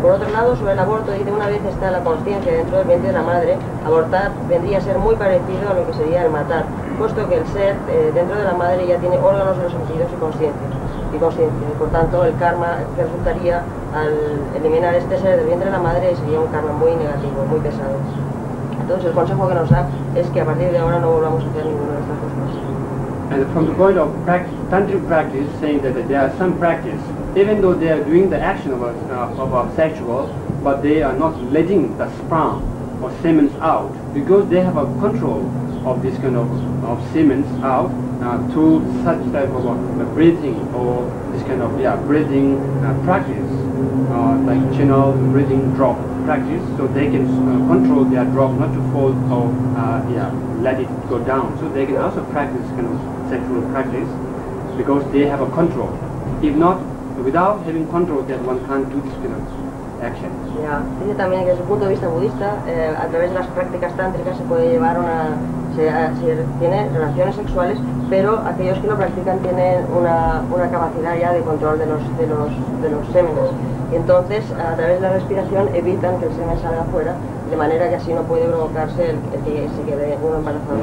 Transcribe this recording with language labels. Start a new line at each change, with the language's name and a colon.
Spanish: Por otro lado, sobre el aborto, dice una vez está la consciencia dentro del vientre de la madre, abortar vendría a ser muy parecido a lo que sería el matar, puesto que el ser dentro de la madre ya tiene órganos de los sentidos y conciencia. Por tanto, el karma que resultaría al eliminar este ser del vientre de la madre sería un karma muy negativo, muy pesado. Entonces el consejo que nos da es que a partir de ahora no volvamos a hacer ninguna de estas cosas.
English: And from the point of tantric practice, saying that there are some practice, even though they are doing the action of a sexual, but they are not letting the sperm or semen out, because they have a control of this kind of semen out through such type of breathing or this kind of breathing practice, like channel breathing drop practice, so they can control their drop not to fall or let it go down. So they can also practice kind of sexual practice because they have a control. If not, without having control, then one can't do this kind of action.
Spanish: Dice también que desde el punto de vista budista, a través de las prácticas tántricas se puede llevar tiene relaciones sexuales, pero aquellos que lo practican tienen una capacidad ya de control de los sémenes. Y entonces, a través de la respiración, evitan que el semen salga afuera, de manera que así no puede provocarse el que se quede uno embarazado.